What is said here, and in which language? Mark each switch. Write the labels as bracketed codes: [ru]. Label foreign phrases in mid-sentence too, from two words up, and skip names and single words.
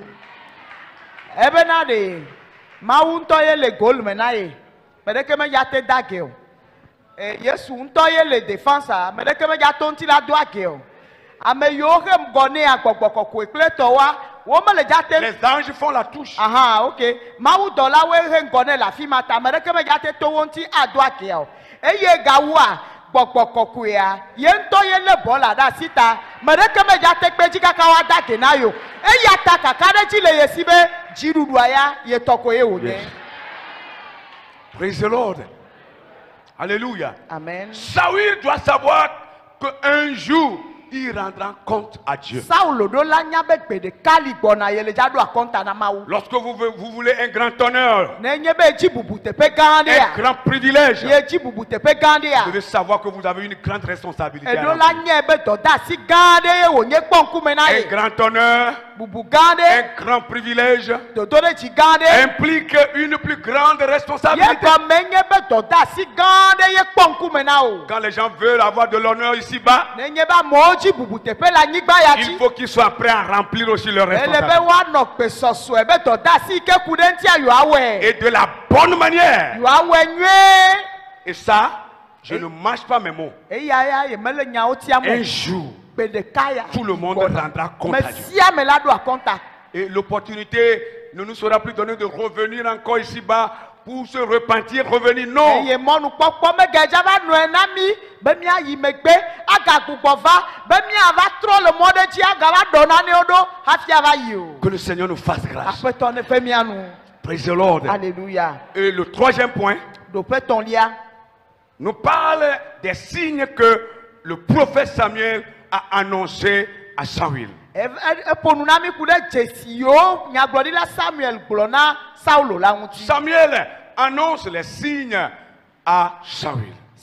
[ee] ebena de mawu ŋutɔ ye le gol me na ye. Me ɖeke medza te da ge o. Yesu ŋutɔ ye le défensa me ɖeke medza to ŋuti la do age o. Ame yiwo he ŋgɔ nɛ agbɔgbɔ kɔkɔe kple tɔwoa wo mele dza te. [fr] Les anges font la touche. Aha, ok. [ee] Mawu dɔlawoe he ŋgɔ nɛ le afi ma ta ame ɖeke medza te to wo ŋuti ado agea o. Eye gawua gbɔgbɔ kɔkɔea ye ŋutɔ ye lé bɔla ɖe asi ta me ɖeke medza te kpe dzi kaka woada ge na yo. Eya ta kaka ɖe dzi le ye si be dziɖuɖua ya ye tɔ ko ye wònye. [en] Praise the Lord. [fr] Alléluia. Amen. Saül doit savoir qu'un jour, il rendra compte à Dieu. [ee] Saulo ɖo la nya be gbe ɖeka li gbɔna ye le dza ɖo akɔnta na Mawu. [fr] Lorsque vous voulez un grand honneur, [ee] Nenye be dzi bubu teƒe gã [fr] un [ee] ɖea [fr] grand privilège, [ee] ye dzi bubu teƒe gã [fr] vous [ee] ɖea [fr] devez savoir que vous avez une grande responsabilité. à [ee] eɖo la [fr] remplir. [ee] nye be dɔdeasi gã ɖe ye wònye kpɔ ŋkume na [fr] Un [ee] ye. [fr] grand honneur, [ee] Bubu gã ɖe [fr] un grand privilège [ee] dodo ɖe dzi gã ɖe. [fr] implique une plus grande [ee] Ye [fr] responsabilité. [ee] gɔme nye be dɔdeasi gã ɖe ye kpɔ ŋkume na o. [fr] Quand les gens veulent avoir de l'honneur ici-bas, [ee] Nenye be amewo dzi bubu teƒe le anyigba ya [fr] il [ee] dzi. [fr] faut qu'ils soient prêts à remplir aussi leur [ee] Ele be [fr] responsabilité. [ee] woanɔ gbe sɔsɔe be dɔdeasi yi ke ku ɖe ŋutia yewoawɔe. [fr] Et de la bonne manière. [ee] Yewoawɔe nyuie. [fr] Et ça, je ne mâche pas mes mots. [ee] Eya ya ye mele nyawo tiam o. [fr] Un jour, Tout le monde rendra compte à Dieu. Et l'opportunité ne nous sera plus donnée de revenir encore ici-bas pour se repentir, revenir. Non. Que le Seigneur nous fasse grâce. [en] Praise the Lord. [fr] Alléluia. Et le troisième point nous parle des signes que le prophète Samuel a annoncés à Samuel. Samuel annonce les signes à Samuel.